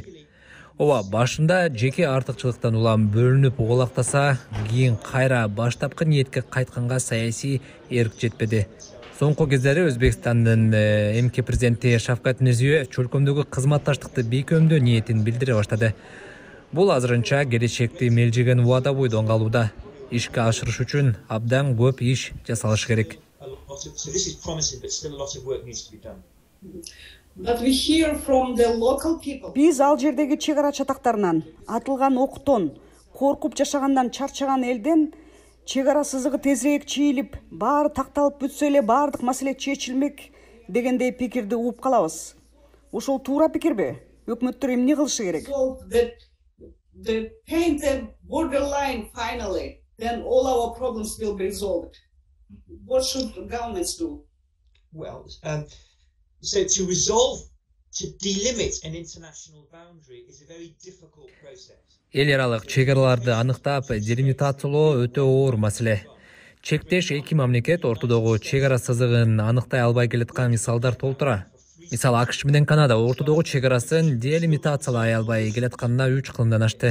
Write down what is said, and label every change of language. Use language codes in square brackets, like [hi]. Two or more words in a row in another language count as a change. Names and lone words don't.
[ky] Ооба, башында жеке артыкчылыктан улам бөлүнүп оголактаса, кийин кайра баштапкы ниетке кайтканга саясий эрк жетпеди. Соңку кездери Өзбекстандын эмки президенти Шавкат Мирзиёев чөлкөмдөгү кызматташтыкты бекемдөө ниетин билдире баштады. Бул азырынча келечекти мелжеген убада бойдон калууда. Ишке ашырыш үчүн абдан көп иш жасалыш керек. [en] so this is promising, but still a lot of work needs to be done. But we hear from the local people. [ky] Биз ал жердеги чек-ара чатактарынан, атылган октон, коркуп жашагандан чарчаган элден чек-ара сызыгы тезирээк чийилип, баары такталып бүтсө эле баардык маселе чечилмек дегендей пикирди угуп калабыз. Ошол туура пикирби? Өкмөттөр эмне кылышы керек? [en] So that they paint a borderline finally, then all our problems will be resolved. What should governments do? Well, so to resolve, to delimit an international boundary is a very difficult process. [ky] Эл аралык чек-араларды аныктап, делимитациялоо өтө оор маселе. Чектеш эки мамлекет ортодогу чек-ара сызыгын аныктай албай келаткан мисалдар толтура. Мисалы, АКШ менен Канада ортодогу чек-арасын делимитациялай албай келатканына 3 кылымдан ашты.